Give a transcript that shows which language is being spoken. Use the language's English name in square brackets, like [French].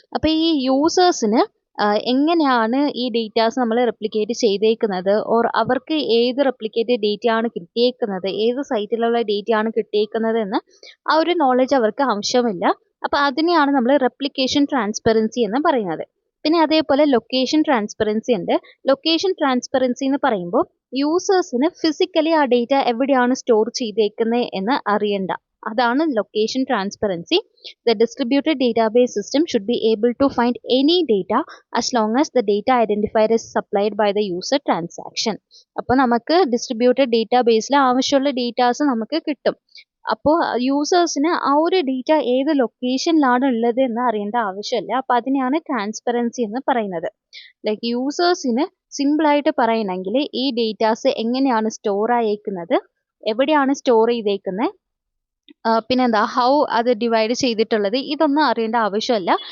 [Malayalam] അപ്പോൾ ഈ യൂസേഴ്സിന് എങ്ങനെയാണ് ഈ ഡേറ്റാസ് നമ്മൾ റെപ്ലിക്കേറ്റ് ചെയ്തേക്കുന്നത്, ഓർ അവർക്ക് ഏത് റെപ്ലിക്കേറ്റഡ് ഡേറ്റ ആണ് കിട്ടിയേക്കുന്നത്, ഏത് സൈറ്റിലുള്ള ഡേറ്റ ആണ് കിട്ടിയേക്കുന്നത് എന്ന് ആ ഒരു നോളജ് അവർക്ക് ആവശ്യമില്ല. അപ്പോൾ അതിനെയാണ് നമ്മൾ റെപ്ലിക്കേഷൻ ട്രാൻസ്പെറൻസി എന്ന് പറയുന്നത്. പിന്നെ അതേപോലെ ലൊക്കേഷൻ ട്രാൻസ്പെറൻസി ഉണ്ട്. ലൊക്കേഷൻ ട്രാൻസ്പെറൻസി എന്ന് പറയുമ്പോൾ യൂസേഴ്സിന് ഫിസിക്കലി ആ ഡേറ്റ എവിടെയാണ് സ്റ്റോർ ചെയ്തേക്കുന്നത് എന്ന് അറിയണ്ട. അതാണ് location transparency. [English] The distributed database system should be able to find any data as long as the data identifier is supplied by the user transaction. [Malayalam] അപ്പോൾ നമുക്ക് ഡിസ്ട്രിബ്യൂട്ടഡ് ഡേറ്റാബേസിൽ ആവശ്യമുള്ള ഡേറ്റാസ് നമുക്ക് കിട്ടും. അപ്പോൾ യൂസേഴ്സിന് ആ ഒരു ഡേറ്റ ഏത് ലൊക്കേഷനിലാണ് ഉള്ളത് എന്ന് അറിയേണ്ട ആവശ്യമില്ല. അപ്പോൾ അതിനെയാണ് ട്രാൻസ്പെറൻസി എന്ന് പറയുന്നത്. ലൈക്ക് യൂസേഴ്സിന് സിമ്പിളായിട്ട് പറയണമെങ്കിൽ ഈ ഡേറ്റാസ് എങ്ങനെയാണ് സ്റ്റോർ ആയേക്കുന്നത്, എവിടെയാണ് സ്റ്റോർ ചെയ്തേക്കുന്നത്, പിന്നെന്താ ഹൗ അത് ഡിവൈഡ് ചെയ്തിട്ടുള്ളത്, ഇതൊന്നും അറിയേണ്ട ആവശ്യമില്ല.